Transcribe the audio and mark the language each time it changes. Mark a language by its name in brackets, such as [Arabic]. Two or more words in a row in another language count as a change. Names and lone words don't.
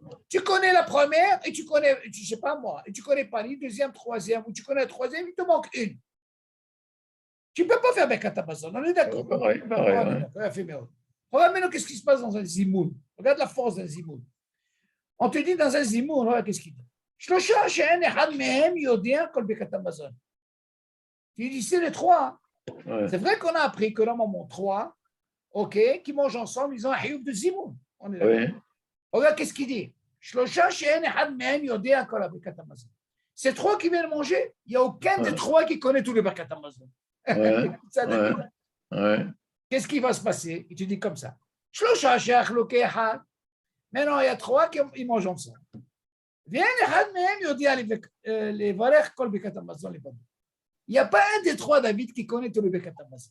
[French] Tu connais la première et tu connais, je ne sais pas moi, et tu ne connais pas ni deuxième, troisième, ou tu connais la troisième, il te manque une. Tu ne peux pas faire Birkat Hamazon, on est d'accord. Pareil. Regarde maintenant qu'est-ce qui se passe dans un zimoun. Regarde la force d'un zimoun. On te dit dans un zimoun, regarde qu'est-ce qu'il dit. [Hebrew] שלשה שאין אחד מהם יודע כל ברכת המזון. [French] Tu dis, c'est les trois. Ouais. C'est vrai qu'on a appris que normalement trois, ok, qui mangent ensemble, ils ont un hioub de zimoun. On est d'accord. Oui. Regarde qu'est-ce qu'il dit. [Hebrew] שלשה שאין אחד מהם יודע כל ברכת המזון. [French] Ces trois qui viennent manger, il n'y a aucun des trois qui connaît tous les Birkat Hamazon. Ouais. Ouais. Qu'est-ce qui va se passer? Il te dit comme ça. Maintenant, il y a trois qui mangent ensemble. Il n'y a pas un des trois, David, qui connaît tous les Birkat Hamazon.